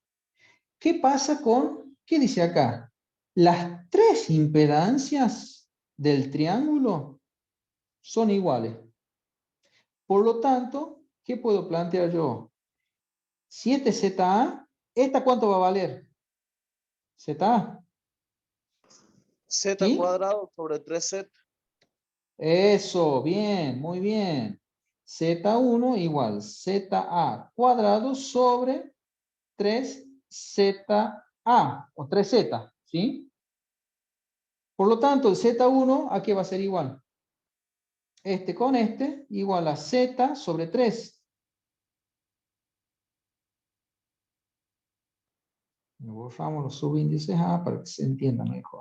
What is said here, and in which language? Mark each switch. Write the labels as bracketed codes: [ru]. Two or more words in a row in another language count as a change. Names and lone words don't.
[es] ¿Qué pasa con, qué dice acá? Las tres impedancias del triángulo son iguales. Por lo tanto, ¿qué puedo plantear yo? 7ZA, ¿esta cuánto va a valer? ZA. Z ¿Sí? cuadrado sobre 3Z. Eso, bien, muy bien. Z1 igual ZA cuadrado sobre 3ZA o 3Z, ¿sí? Por lo tanto, el Z1, ¿a qué va a ser igual? Este con este, igual a Z sobre 3. Borramos los subíndices A para que se entienda mejor.